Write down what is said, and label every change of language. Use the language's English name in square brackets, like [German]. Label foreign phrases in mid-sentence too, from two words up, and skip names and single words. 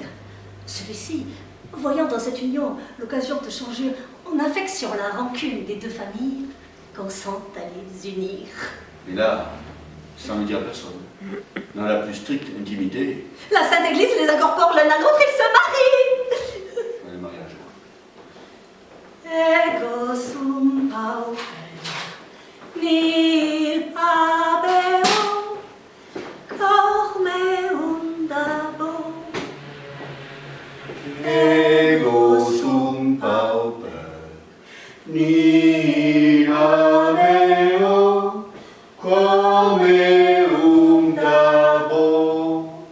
[French] Celui-ci, voyant dans cette union l'occasion de changer en affection la rancune des 2 familles, consent à les unir. Et là, sans le dire à personne, dans la plus stricte intimité, La Sainte Église les incorpore l'un à l'autre, ils se marient. le mariage. [Latin] Ego sum pauper, nil habeo, cor meum dabo. Ego sum pauper, nihil habeo, quam eum dabo.